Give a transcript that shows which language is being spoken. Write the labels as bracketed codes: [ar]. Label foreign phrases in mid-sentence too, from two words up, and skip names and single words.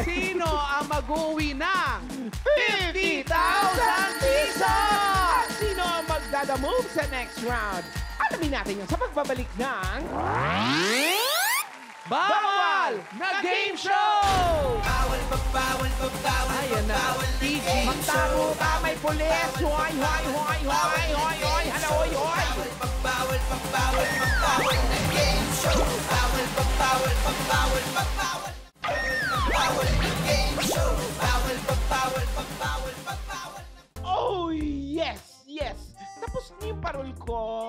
[tl] Sino ang mag-uwi ng 50,000 pesos? Sino ang magdadamove sa [en] next round? [tl] Alamin natin yan sa pagbabalik ng... Bawal na [en] game show! [tl] Bawal, bawal, bawal, Ayan na. bawal na PG. game Magtago ka, may pulis! Hoy, hoy, hoy, hoy, hoy, hoy! Hala, hoy, hoy! Bawal, bawal, bawal na [en] game show. [tl] Bawal, bawal, bawal, bawal. Bawal na [en] game show. [tl] Bawal, bawal, bawal, bawal. [en] Oh, yes, yes! [tl] Tapos na yung parol ko.